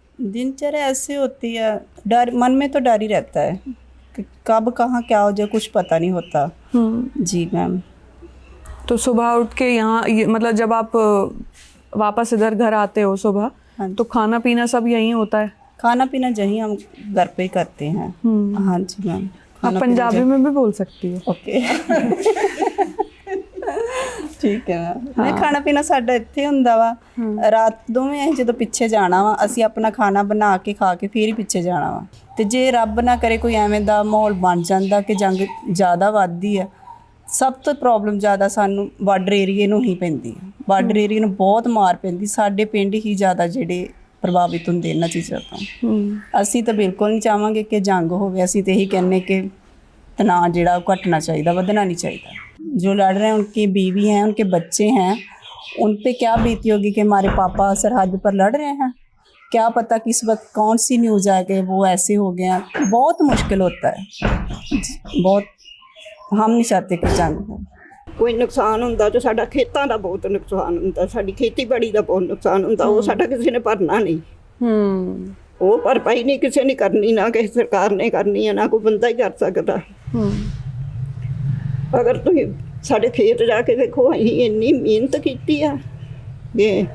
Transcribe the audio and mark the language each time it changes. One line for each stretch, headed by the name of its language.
Hindi: दिनचर्या ऐसे होती है, डर मन में तो डर ही रहता है कि कब कहाँ क्या हो जाए, कुछ पता नहीं होता। जी मैम। तो सुबह उठ के यहाँ मतलब जब आप वापस इधर घर आते हो सुबह, हाँ। तो खाना पीना सब यहीं होता है? खाना पीना यहीं हम घर पे ही करते हैं। हाँ जी मैम। आप पंजाबी में भी बोल सकती हो।
Punjabi: ओके ਠੀਕ ਹੈ ਮੈਂ ਖਾਣਾ ਪੀਣਾ ਸਾਡਾ ਇੱਥੇ ਹੁੰਦਾ ਵਾ। ਰਾਤ ਦੋਵੇਂ ਅਸੀਂ ਜਦੋਂ ਪਿੱਛੇ ਜਾਣਾ ਵਾ, ਅਸੀਂ ਆਪਣਾ ਖਾਣਾ ਬਣਾ ਕੇ ਖਾ ਕੇ ਫਿਰ ਹੀ ਪਿੱਛੇ ਜਾਣਾ ਵਾ। ਤੇ ਜੇ ਰੱਬ ਨਾ ਕਰੇ ਕੋਈ ਐਵੇਂ ਦਾ ਮਾਹੌਲ ਬਣ ਜਾਂਦਾ ਕਿ ਜੰਗ ਜ਼ਿਆਦਾ ਵੱਧਦੀ ਹੈ, ਸਭ ਤੋਂ ਪ੍ਰੋਬਲਮ ਜ਼ਿਆਦਾ ਸਾਨੂੰ ਬਾਰਡਰ ਏਰੀਏ ਨੂੰ ਹੀ ਪੈਂਦੀ ਹੈ। ਬਾਰਡਰ ਏਰੀਏ ਨੂੰ ਬਹੁਤ ਮਾਰ ਪੈਂਦੀ, ਸਾਡੇ ਪਿੰਡ ਹੀ ਜ਼ਿਆਦਾ ਜਿਹੜੇ ਪ੍ਰਭਾਵਿਤ ਹੁੰਦੇ ਇਹਨਾਂ ਚੀਜ਼ਾਂ ਤੋਂ। ਅਸੀਂ ਤਾਂ ਬਿਲਕੁਲ ਨਹੀਂ ਚਾਹਾਂਗੇ ਕਿ ਜੰਗ ਹੋਵੇ, ਅਸੀਂ ਤਾਂ ਇਹੀ ਕਹਿੰਦੇ ਕਿ
Hindi: तनाव जड़ा घटना चाहिए, ਵਧਣਾ नहीं चाहिए। जो लड़ रहे हैं उनकी बीवी हैं, उनके बच्चे हैं, उन पे क्या बीती होगी कि हमारे पापा सरहद पर लड़ रहे हैं। क्या पता किस वक्त कौन सी न्यूज़ आ के वो ऐसे हो गए हैं। बहुत मुश्किल होता है, बहुत। हम नहीं चाहते कि जंग हो।
Punjabi: ਕੋਈ ਨੁਕਸਾਨ ਹੁੰਦਾ ਤਾਂ ਸਾਡਾ ਖੇਤਾਂ ਦਾ ਬਹੁਤ ਨੁਕਸਾਨ ਹੁੰਦਾ, ਸਾਡੀ ਖੇਤੀਬਾੜੀ ਦਾ ਬਹੁਤ ਨੁਕਸਾਨ ਹੁੰਦਾ, ਉਹ ਸਾਡਾ ਕਿਸੇ ਨੇ ਭਰਨਾ ਨਹੀਂ। ਉਹ ਭਰਪਾਈ ਨਹੀਂ ਕਿਸੇ ਨੇ ਕਰਨੀ, ਨਾ ਕਿਸੇ ਸਰਕਾਰ ਨੇ ਕਰਨੀ ਹੈ, ਨਾ ਕੋਈ ਬੰਦਾ ਹੀ ਕਰ ਸਕਦਾ। ਅਗਰ ਤੁਸੀਂ ਸਾਡੇ ਖੇਤ ਜਾ ਕੇ ਦੇਖੋ, ਅਸੀਂ ਇੰਨੀ ਮਿਹਨਤ ਕੀਤੀ ਆ ये